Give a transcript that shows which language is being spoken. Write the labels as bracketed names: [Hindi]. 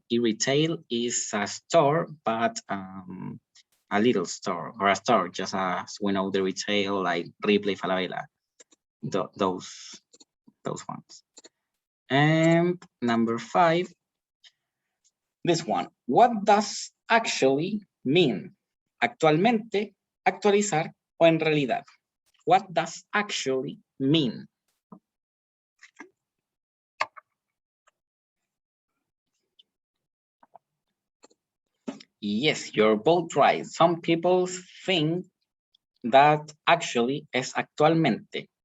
[English] Retail is a store, but a little store or a store, just as we know the retail like Ripley, Falabella, those ones. And number 5, this one. What does actually mean? [Spanish] Actualmente, actualizar, o en realidad. [English] What does actually mean? Yes, you're both right. Some people think that actually is actualmente.